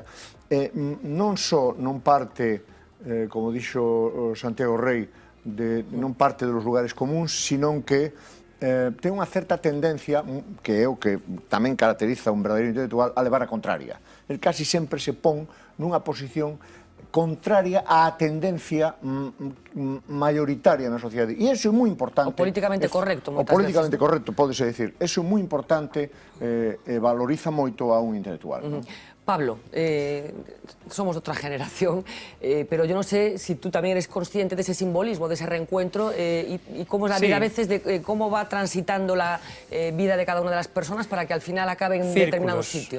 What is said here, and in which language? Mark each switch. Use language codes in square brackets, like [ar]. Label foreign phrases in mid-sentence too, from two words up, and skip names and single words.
[gl] Non só non parte, como dixo Santiago Rey, non parte dos lugares comuns, sino que ten unha certa tendencia, que é o que tamén caracteriza un verdadeiro intelectual, a levar a contraria. El casi sempre se pon nunha posición contraria á tendencia mayoritaria na sociedade. E iso é moi importante. O políticamente correcto. O políticamente correcto, pódese decir. Iso é moi importante e valoriza moito a un intelectual. [es] Pablo, somos de otra generación, pero yo no sé si tú también eres consciente de ese simbolismo, de ese reencuentro y cómo es la vida a veces, de cómo va transitando la vida de cada una de las personas para que al final acaben en determinado sitio.